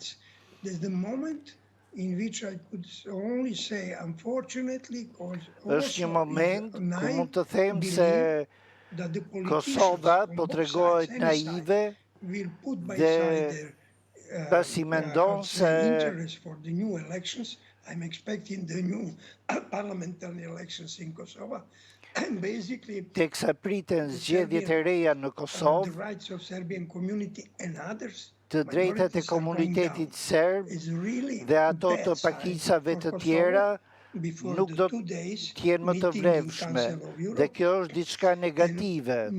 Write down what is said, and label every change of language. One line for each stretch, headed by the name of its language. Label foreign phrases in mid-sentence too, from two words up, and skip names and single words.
Albanian: Është një moment ku mund të them se Kosova po tregohet naive dhe pasi mendon se
English: I'm expecting the new parliamentary elections in Kosovo.
Albanian: Teksa priten zgjedhjet e reja në Kosovë, të drejtat e komunitetit serb dhe ato të pakicave të tjera nuk do të jenë më të vlefshme, dhe kjo është diçka negative.